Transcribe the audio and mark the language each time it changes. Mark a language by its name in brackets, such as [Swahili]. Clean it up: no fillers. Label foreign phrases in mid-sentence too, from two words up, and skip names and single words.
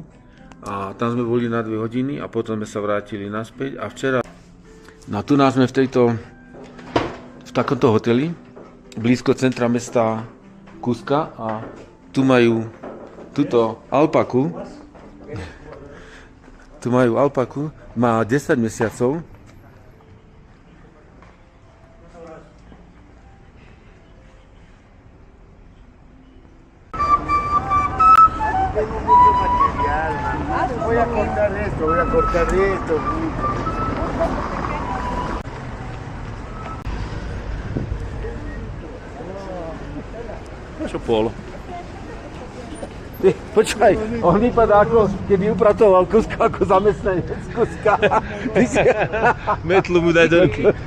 [Slovak] A tam sme boli na 2 hodiny a potom sme sa vrátili naspäť a včera tu nás sme v takomto hoteli, blízko centra mesta Cusca a tu majú túto alpaku. Tu majú alpaku, má 10 mesiacov. [Spanish] Voy a cortar esto. [Slovak] Čo pol? Ty, počkaj, on vypadá ako keby upratoval Cusca ako zamestnanec Cusca. Metlu mu daj do ruky.